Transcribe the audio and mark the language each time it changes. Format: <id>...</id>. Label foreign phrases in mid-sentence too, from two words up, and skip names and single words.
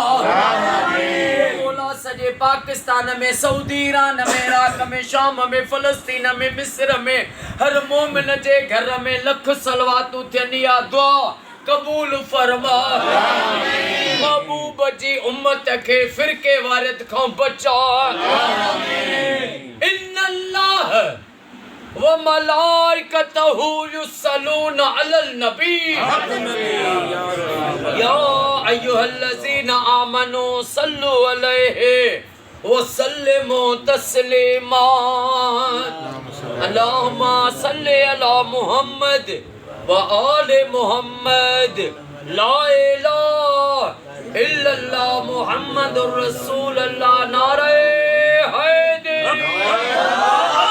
<sd>मौला सॼे पाकिस्तान में सऊदी ईरान में इराक में शाम में फलस्तीन में मिस्र में हर मोमिन जे घर में लख सलवातूं थियनि। या दुआ कबूल फरमा। महबूब जी उम्मत के फिरके वारिद खां बचा।</sd> <ar>إن الله وملائكته يصلون على النبي يا أيها الذين آمنوا صلوا عليه وسلموا تسليما. اللهم صل على محمد وآل محمد. لا إله إلا الله محمد رسول الله.</ar> <ur>नारे हैदर।</ur>